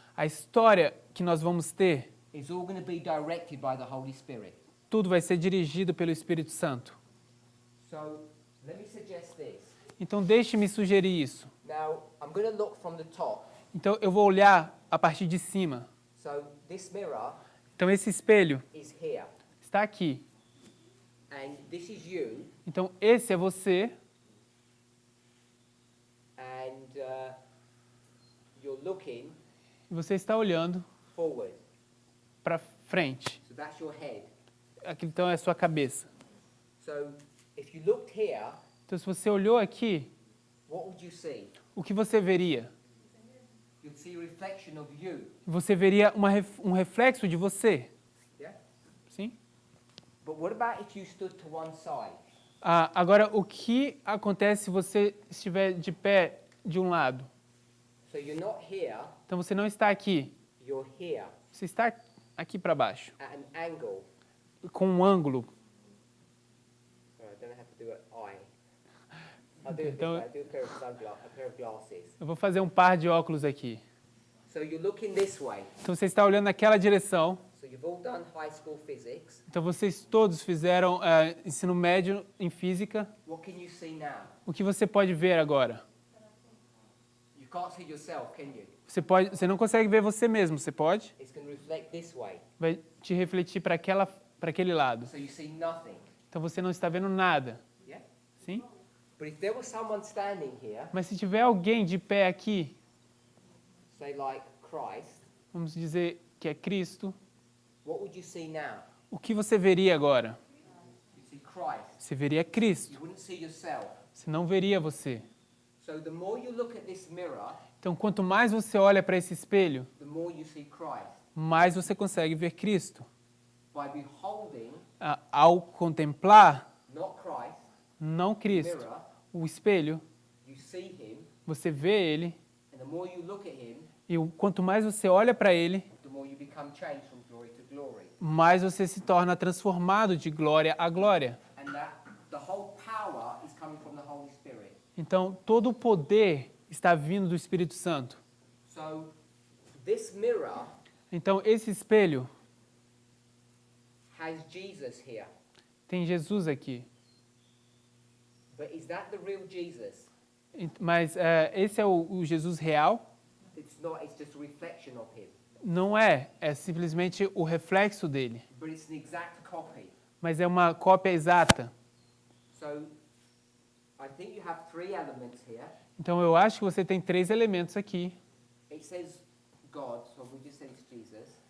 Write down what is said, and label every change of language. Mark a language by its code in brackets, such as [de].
[pt] a história que nós vamos ter, [en] is all going to be directed by the Holy Spirit. [pt] tudo vai ser dirigido pelo Espírito Santo. [en] So let me suggest this. [pt] Então, deixe-me sugerir isso. [en] Now, I'm going to look from the top. [pt] Então, eu vou olhar a partir de cima. [en] So this mirror [pt] Então, esse espelho [en] is here. [pt] está aqui. [en] And this is you. [pt] Então, esse é você. [en] And you're looking [pt] E você está olhando [en] forward. [pt] para frente. [en] So that's your head. [pt] Aqui, então, é a sua cabeça. [en] So if you looked here, [pt] Então, se você olhou aqui, [en] what would you see? [pt] o que você veria? [en] You'd see a reflection of you. [pt] Você veria um reflexo de você. [en] Yeah? [pt] Sim? [en] But what about if you stood to one side? [pt] Agora, o que acontece se você estiver de pé de um lado? [en] So you're not here, [pt] Então, você não está aqui. [en] you're here [pt] Você está aqui para baixo, [en] at an angle. [pt] com um ângulo. [en] Oh, I don't know how to do it. I'll do it this [pt] Então- [en] way. I'll do a pair of glasses. [pt] Eu vou fazer um par de óculos aqui. [en] So you're looking this way. [pt] Então, você está olhando naquela direção. [en] So you've all done high school physics. [pt] Então, vocês todos fizeram ensino médio em física. [en] What can you see now? [pt] O que você pode ver agora? [en] You can't see yourself, can you? [pt] Você não consegue ver você mesmo, você pode? [en] It's going to reflect this way. [pt] Vai te refletir para aquele lado. [en] So you see nothing. [pt] Então, você não está vendo nada. [en] Yeah? [pt] Sim? [en] But if there was someone standing here, [pt] Mas se tiver alguém de pé aqui, [en] say like Christ, [pt] vamos dizer que é Cristo, [en] what would you see now? [pt] o que você veria agora? [en] You see Christ. [pt] Você veria Cristo. [en] You wouldn't see yourself. [pt] Você não veria você. [en] So the more you look at this mirror, [pt] Então, quanto mais você olha para esse espelho, [en] the more you see Christ. [pt] mais você consegue ver Cristo. [en] By beholding, [pt] Ao contemplar, [en] not Christ, [pt] não Cristo, [en] mirror, [pt] o espelho, [en] you see him, [pt] você vê Ele, [en] and the more you look at him, [pt] e quanto mais você olha para Ele, [en] the more you become changed from glory to glory. [pt] mais você se torna transformado de glória a glória. [en] And that the whole power is coming from the Holy Spirit. [pt] Então, todo o poder está vindo do Espírito Santo. [en] So this mirror [pt] Então, esse espelho [en] has Jesus here. [pt] tem Jesus aqui. [en] But is that the real Jesus? [pt] Mas esse é o Jesus real? [en] It's not, it's just a reflection of him. [pt] Não é simplesmente o reflexo dele, [en] But it's an exact copy. [pt] mas é uma cópia exata. [en] So I think you have three elements here. [pt] Então, eu acho que você tem 3 elementos aqui. [en] It says God, so we just say it's Jesus.